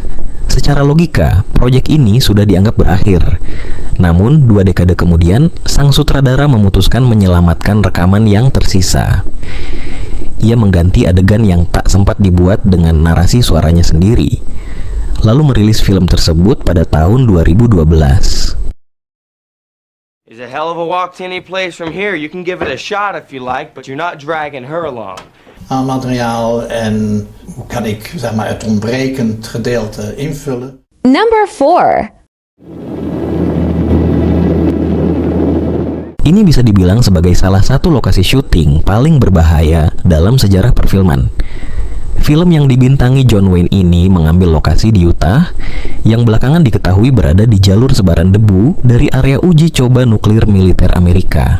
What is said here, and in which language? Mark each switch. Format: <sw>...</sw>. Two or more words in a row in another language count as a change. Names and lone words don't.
<id>Secara logika, proyek ini sudah dianggap berakhir. Namun, 2 dekade kemudian, sang sutradara memutuskan menyelamatkan rekaman yang tersisa. Ia mengganti adegan yang tak sempat dibuat dengan narasi suaranya sendiri, lalu merilis film tersebut pada tahun 2012.</id> <en>It's a hell of a walk to any place from here. You can give it a shot if you like, but you're not dragging her along.</en> <nl>Materiaal en hoe kan ik zeg maar het ontbrekend gedeelte invullen?</nl> <en>Number 4.</en> <id>Ini bisa dibilang sebagai salah satu lokasi syuting paling berbahaya dalam sejarah perfilman. Film yang dibintangi John Wayne ini mengambil lokasi di Utah yang belakangan diketahui berada di jalur sebaran debu dari area uji coba nuklir militer Amerika.</id>